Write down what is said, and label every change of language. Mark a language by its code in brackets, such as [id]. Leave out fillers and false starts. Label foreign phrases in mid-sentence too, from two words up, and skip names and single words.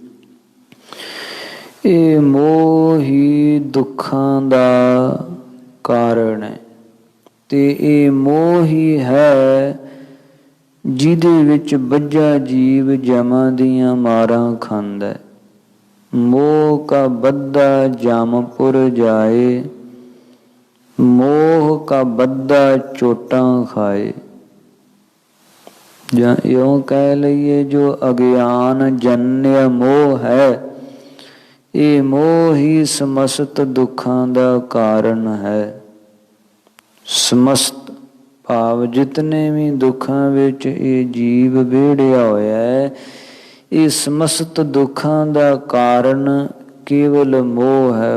[pa] ਇਹ ਮੋਹ ਹੀ ਦੁੱਖਾਂ ਦਾ ਕਾਰਨ ਹੈ ਤੇ ਇਹ ਮੋਹ ਹੀ ਹੈ ਜਿਹਦੇ ਵਿੱਚ ਬੱਝਾ ਜੀਵ ਜਮਾਂ ਦੀਆਂ ਮਾਰਾਂ ਖਾਂਦਾ। ਮੋਹ ਕਾ ਬੱਧਾ ਜਮਪੁਰ ਜਾਏ ਮੋਹ ਕਾ ਬੱਧਾ ਚੋਟਾਂ ਖਾਏ। ਜਾਂ ਇਉਂ ਕਹਿ ਲਈਏ ਜੋ ਅਗਿਆਨ ਜਨਿਆ ਮੋਹ ਹੈ, ਇਹ ਮੋਹ ਹੀ ਸਮਸਤ ਦੁੱਖਾਂ ਦਾ ਕਾਰਨ ਹੈ। ਸਮਸਤ ਭਾਵ ਜਿਤਨੇ ਵੀ ਦੁੱਖਾਂ ਵਿੱਚ ਇਹ ਜੀਵ ਵਿਹੜਿਆ ਹੋਇਆ ਹੈ, ਇਹ ਸਮਸਤ ਦੁੱਖਾਂ ਦਾ ਕਾਰਨ ਕੇਵਲ ਮੋਹ ਹੈ।